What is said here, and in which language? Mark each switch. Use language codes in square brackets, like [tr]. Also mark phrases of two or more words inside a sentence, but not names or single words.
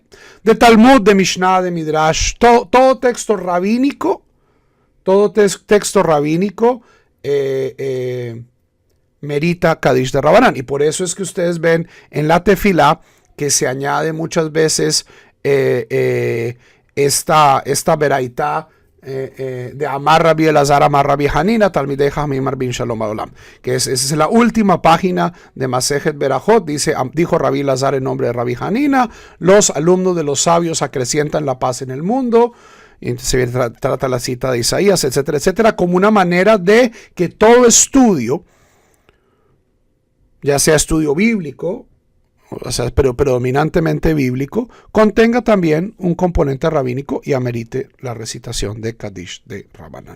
[es] De Talmud, de Mishnah, de Midrash, todo texto rabínico, merita Kadish de Rabanán. Y por eso es que ustedes ven en la tefilá que se añade muchas veces esta veraitá de [he] אמר רבי אלעזר אמר רבי חנינא תלמידי חכמים מרבים שלום בעולם, [es] que esa es la última página de Masejet Berajot. Dijo Rabbi Elazar en nombre de Rabbi Hanina: los alumnos de los sabios acrecientan la paz en el mundo. Y se trata la cita de Isaías, etcétera, etcétera, como una manera de que todo estudio, ya sea estudio bíblico, o sea, pero predominantemente bíblico, contenga también un componente rabínico y amerite la recitación de Kadish de Rabanán.